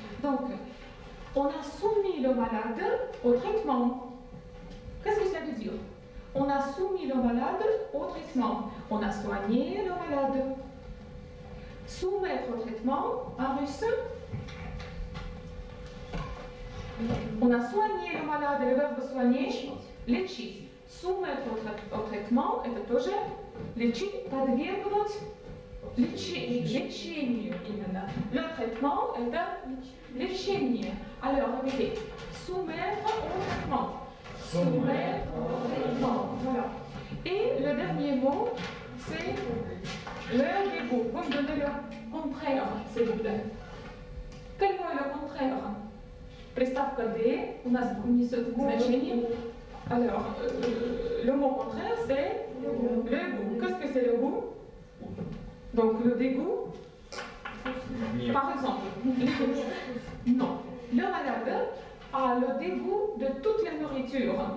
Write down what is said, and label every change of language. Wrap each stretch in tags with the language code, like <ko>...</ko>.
<fr>Donc, on a soumis le malade au traitement. Qu'est-ce que ça veut dire? On a soumis le malade au traitement. On a soigné le malade. Soumettre au traitement, en russe. On a soigné le малade, le verbe soigner, лечить. Soumettre au traitement,</fr> <ru>это тоже лечить, подвергнуть лечению именно.</ru> <fr>Le traitement,</fr> <ru>это лечение.</ru> <fr>Alors, répétez. Soumettre au traitement. Soumettre au traitement. Voilà. Et le dernier mot, c'est le dégoût. Vous me donnez le contraire, s'il vous plaît. Quel mot est le contraire?</fr> <ru>Приставка «d» у нас несет значение.</ru> <fr>Alors, le mot contraire, c'est le goût. Qu'est-ce que c'est le goût? Donc, le dégoût. Par exemple, non. Le malade a le dégoût de toute la nourriture.</fr>